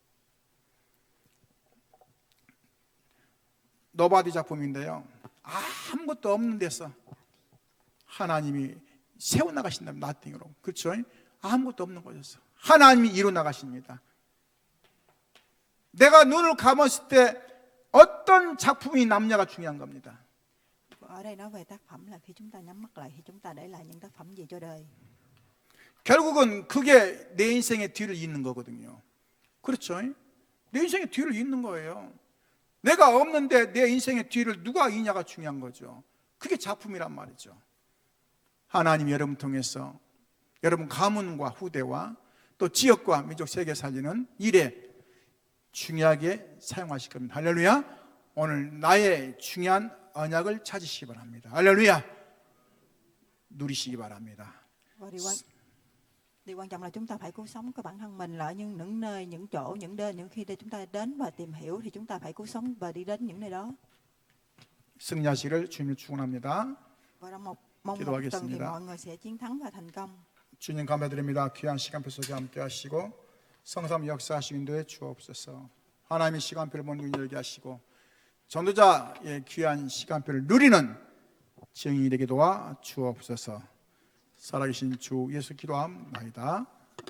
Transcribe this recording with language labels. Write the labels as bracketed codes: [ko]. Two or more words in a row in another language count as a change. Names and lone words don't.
[ko] 노바디 작품인데요, 아무것도 없는 데서 하나님이 세워나가신답니다. 나띵으로. 그렇죠? 아무것도 없는 곳에서 하나님이 이루어나가십니다. 내가 눈을 감았을 때 어떤 작품이 남냐가 중요한 겁니다. [vi] Ở đây nói về tác phẩm là khi chúng ta nhắm mắt lại thì chúng ta để lại những tác phẩm gì cho đời. [ko] 결국은 그게 내 인생의 뒤를 잇는 거거든요. 그렇죠? 내 인생의 뒤를 잇는 거예요. 내가 없는데 내 인생의 뒤를 누가 잇냐가 중요한 거죠. 그게 작품이란 말이죠. 하나님 여러분 통해서 여러분 가문과 후대와 또 지역과 민족 세계 살리는 일에 중요하게 사용하실 겁니다. 할렐루야. 오늘 나의 중요한 언약을 찾으시기 바랍니다. 할렐루야. 누리시기 바랍니다. [vi] Và điều quan trọng là chúng ta phải cứu sống cái bản thân mình là ở những nơi, những chỗ, những khi chúng ta đến và tìm hiểu thì chúng ta phải cứu sống và đi đến những nơi đó. [ko] 승리하시기를 주님을 축원합니다. [vi] Và trong mong một tuần thì mọi người sẽ chiến thắng và thành công. [ko] 주님 감사드립니다. 귀한 시간표 속에 함께 하시고 성삼 역사하시고 인도해 주옵소서. 하나님의 시간표를 보는 눈 열게 하시고 전도자의 귀한 시간표를 누리는 증인이 되게 도와 주옵소서. 살아계신 주 예수 기도함나이다.